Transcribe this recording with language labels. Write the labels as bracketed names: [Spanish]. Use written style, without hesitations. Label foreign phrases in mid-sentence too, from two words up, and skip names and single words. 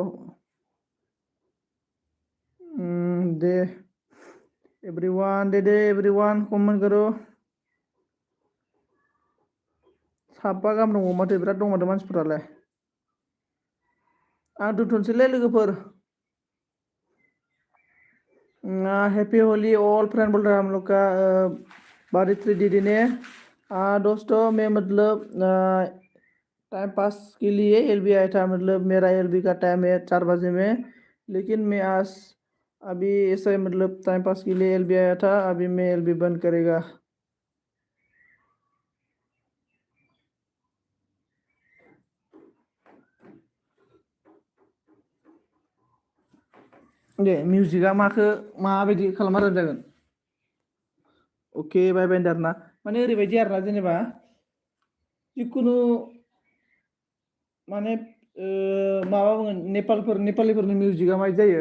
[Bodo] दे दे एभ्रिवान कमेन्ट करो साबा गाहाम दङ माथो बिराद दं माथो मानसिफोरालाय आं दोनथ'नोसैलै लोगोफोर [English] happy Holi all friend [Hindi] बोल रहा है हम लोग का 12 दीदी ने दोस्तों मैं मतलब [English] time pass [Hindi] के लिए एलबी आया था मतलब मेरा एलबी का टाइम है 4 बजे में लेकिन मैं आज अभी ऐसा मतलब [English] time pass [Hindi] के लिए एलबी आया था अभी मैं एलबी बंद करेगा [Bodo] दे मिउजिकआ माबायदि खालामना जागोन अके [English] bye bye [Bodo] आरोना माने ओरैबायदि आरोना जेनेबा जिखुनु माने माबा बुङो नेपालिफोरनि मिउजिकआ माबायदि जायो